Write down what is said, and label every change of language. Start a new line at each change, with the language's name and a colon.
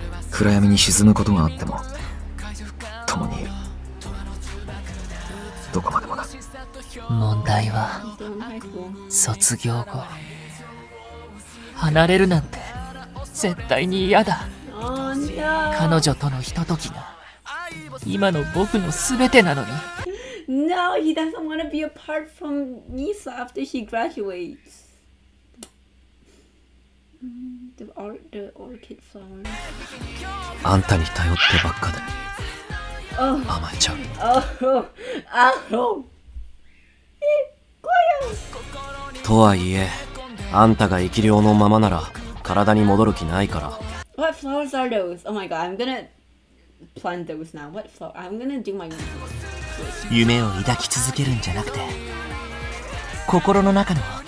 Japanese: 暗闇に沈むことがあっても共にいるどこまでもだ問題は
English: She's doing high school.
Japanese: 卒業後離れるなんて絶対に嫌だ
English: Oh no.
Japanese: 彼女とのひとときが今の僕の全てなのに
English: No, he doesn't want to be apart from Nisa after she graduates. The orchid flower.
Japanese: あんたに頼ってばっかで甘えちゃう。 Oh, oh. とはいえ、あんたが生き量のままなら体に戻る気ないから。
English: What flowers are those? Oh my god, I'm gonna plant those now. What flower? I'm gonna do my...
Japanese: 夢を抱き続けるんじゃなくて、心の中の